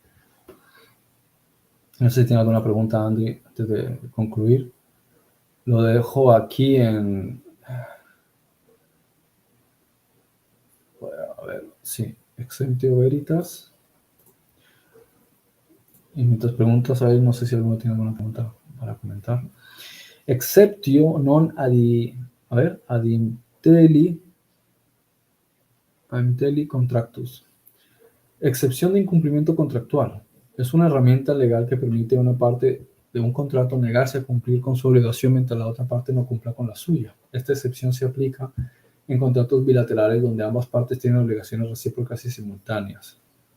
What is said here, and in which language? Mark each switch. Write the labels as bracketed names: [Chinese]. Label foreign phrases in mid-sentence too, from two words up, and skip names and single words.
[Spanish] No sé si tiene alguna pregunta, Andy, antes de concluir. Lo dejo aquí en... A ver, sí, [Latin] Exemptio Veritas. [Spanish] Y mientras preguntas, a ver, no sé si alguno tiene alguna pregunta para comentar. [Latin] Exceptio non adinteli contractus. [Spanish] Excepción de incumplimiento contractual. Es una herramienta legal que permite a una parte de un contrato negarse a cumplir con su obligación mientras la otra parte no cumpla con la suya. Esta excepción se aplica en contratos bilaterales donde ambas partes tienen obligaciones recíprocas y simultáneas.